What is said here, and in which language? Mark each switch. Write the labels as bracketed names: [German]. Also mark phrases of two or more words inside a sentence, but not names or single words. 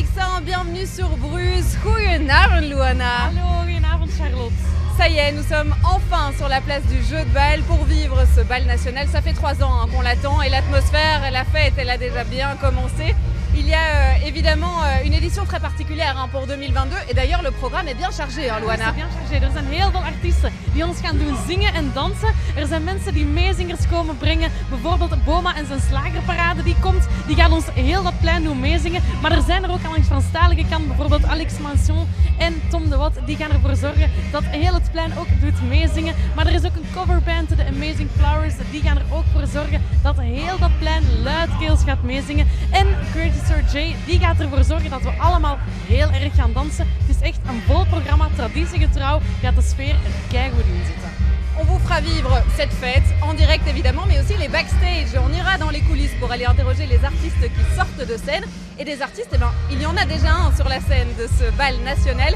[French] matin, bienvenue sur Bruges. [Dutch] Goedenavond Luana. Hallo, goedenavond Charlotte. [French] Ça y est, nous sommes enfin sur la place du jeu de bal pour vivre ce bal national. Ça fait 3 ans qu'on l'attend et l'atmosphère, la fête, elle a déjà bien commencé. Il y a évidemment une édition très particulière pour 2022 et d'ailleurs le programme est bien chargé, Luana. [Dutch] Het is [French] bien chargé. [Dutch] Er zijn heel veel artiesten die ons gaan doen zingen en dansen. Er zijn mensen die meezingers komen brengen. Bijvoorbeeld Boma en zijn slagerparade die komt. Die gaat ons heel dat plein doen meezingen. Maar er zijn er ook aan de Franstalige kant, bijvoorbeeld Alex Mansion en Tom de Wat. Die gaan ervoor zorgen dat heel het plein ook doet meezingen. Maar er is ook een coverband, de Amazing Flowers. Die gaan er ook voor zorgen dat heel dat plein luidkeels gaat meezingen. En Crazy Sir J, die gaat ervoor zorgen dat we allemaal heel erg gaan dansen. Het is echt een vol programma, traditiegetrouw. Gaat de sfeer er keigoed in zitten. [French] On vous fera vivre cette fête en direct évidemment, mais aussi les backstage. On ira dans les coulisses pour aller interroger les artistes qui sortent de scène. Et des artistes, il y en a déjà un sur la scène de ce bal national.